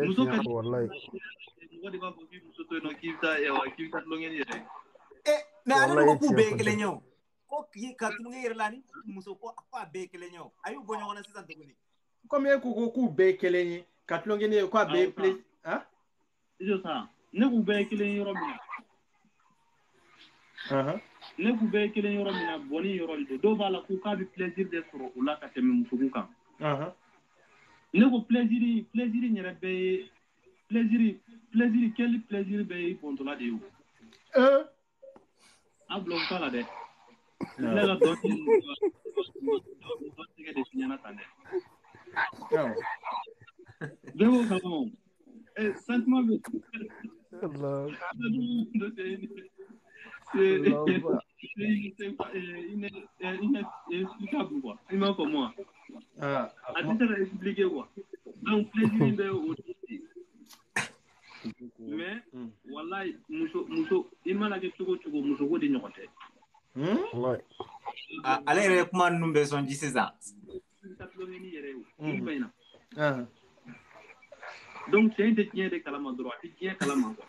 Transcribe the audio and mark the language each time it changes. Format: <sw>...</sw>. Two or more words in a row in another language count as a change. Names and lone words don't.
<bm>muso ka wallahi mɔgɔ de b'a fɔ k'i muso to yen nɔ k'i bɛ taa tulonkɛ ni yɛrɛ ye mais ale ko k'u bɛɛ ye kelen ye o ko k'i ka tulonkɛ yɛrɛ la ni muso ko a bɛɛ ye kelen ye o a y'u bɔ ɲɔgɔn na sisan tuguni comme e ko k'u bɛɛ ye kelen ye ka tulonkɛ ni ye k'a bɛɛ ye plaisir</bm> <fr>c'est ça</fr> <bm>ne k'u bɛɛ ye kelen ye yɔrɔ min na ne k'u bɛɛ ye kelen yɔrɔ min na bɔnni yɔrɔ de don dɔw b'a la ko k'a bɛ plaisir de sɔrɔ o la ka tɛmɛ muso kan ne ko plaisir yɛrɛ bɛɛ ye</bm> <fr>plaisir quel plaisir</fr> <bm>bɛɛ ye bɔntɔla de ye o a bila o t'a la dɛ ne ka dɔ tigɛ de fiɲɛna tan dɛ bɛɛ b'o kalama sentiment bɛ</bm> <fr>inexplicable quoi</fr> <bm>il m'a faamu wa a tɛ se ka</bm> <fr>expliquer quoi donc plaisir</fr> <bm>bɛ o mais wallahi muso i mana kɛ cogo cogo muso ko de ɲɔgɔn tɛ ale yɛrɛ kuma ninnu bɛ sɔn ji sisan donc cɛ in tɛ diɲɛ de kalama dɔrɔn a tɛ diɲɛ kalama quoi</bm>